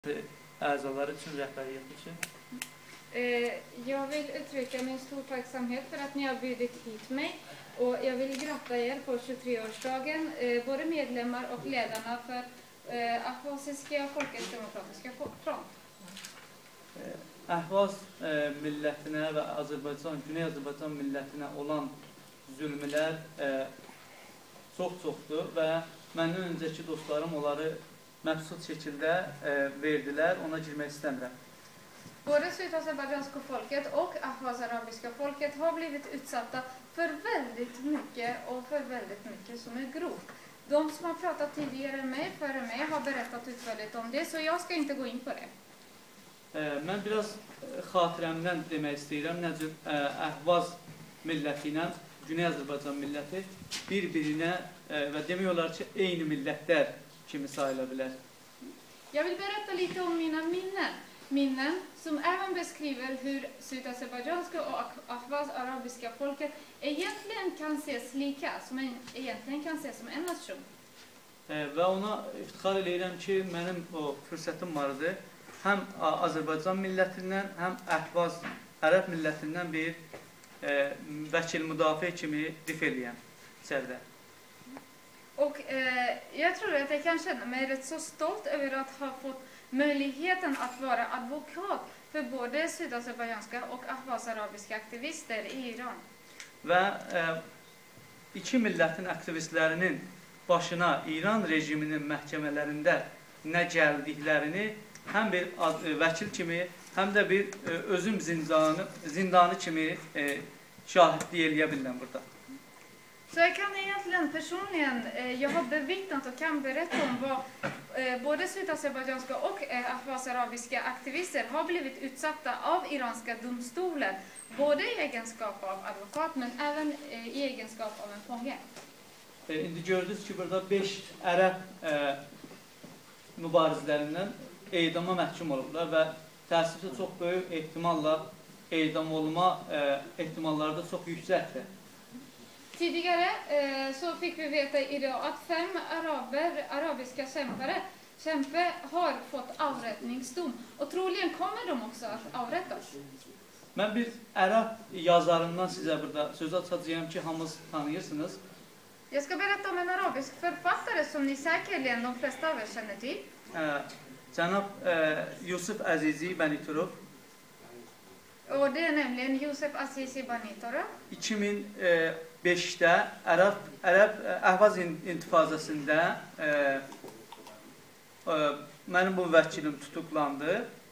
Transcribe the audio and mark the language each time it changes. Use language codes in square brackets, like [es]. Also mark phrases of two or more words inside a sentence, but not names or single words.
[az] Əzaları üçün, rəhbəriyyət üçün? [sv] Jag vill uttrycka min stor tacksamhet för att ni har bjudit hit mig och jag vill gratta er på 23-årsdagen, både medlemmar och ledarna för Ahvasiska Folkets Demokratiska Front. [az] Əhvaz millətinə və Güney Azərbaycan millətinə olan zülmlər çox-çoxdur və məndən öncəki dostlarım onları məbsud şəkildə verdilər, ona girmək istəmirəm. [sv] Både Sydazerbajdzjanska folket och Ahvaz-arabiska folket har blivit utsatta för väldigt mycket som är grovt. De som har pratat tidigare mig, före mig, har berättat utförligt om det, så jag ska inte gå in på det. [az] Mən biraz xatirəmdən demək istəyirəm, necə Əhvaz milləti ilə Güney Azərbaycan milləti bir-birinə və demək olar ki, eyni millətlər kimi sayıla bilər. [sv] Jag vill berätta lite om mina minnen som även beskriver hur Sydazerbajdzjanska och Ahvaz-arabiska folket egentligen kan ses lika, egentligen kan ses som en nation. [az] Və ona iftixar edirəm ki, mənim o fürsətim vardı. Həm Azərbaycan millətindən, həm Əhvaz ərəb millətindən bir vəkil müdafiə kimi dif eləyəm içəridə. [sv] Och jag tror att jag kan känna mig rätt så stolt över att ha fått möjligheten att vara advokat för både sydazerbajdzjanska och ahvaz-arabiska aktivister i İran. [az] Və iki millətin aktivistlərinin başına İran rejiminin məhkəmələrində nə gəldiklərini həm bir vəkil kimi, həm də bir özüm zindanı kimi şahidlik eləyə bilirəm burada. [sv] Så jag kan egentligen personligen, jag har bevittnat och kan berätta om vad både sydazerbajdzjanska och ahvaz-arabiska aktivister har blivit utsatta av iranska domstolar, både i egenskap av advokat men även i egenskap av en fånge. [az] İndi gördünüz ki, burada 5 ərəb mübarizlərindən edama məhkum olublar və təəssüflə çox böyük ehtimalla edam olma ehtimalları da çox yüksəkdir. [sv] Tidigare så fick vi veta idag att 5 arabiska kämpar har fått avrättningsdom och troligen kommer de också att avrättas. [az] Mən bir ərəb yazarından sizə burada söz açacağım ki, hamınız tanıyırsınız. [sv] Jag ska berätta om en arabisk författare som ni säkerligen de flesta av er känner till. [az] Cənab Yusuf Əzizi Bəniturov. [sv] Och det är nämligen Yusuf Azizi Banitorov. [az] 2005'də Əhvaz intifazasında mənim bu vəkilim tutuklandı.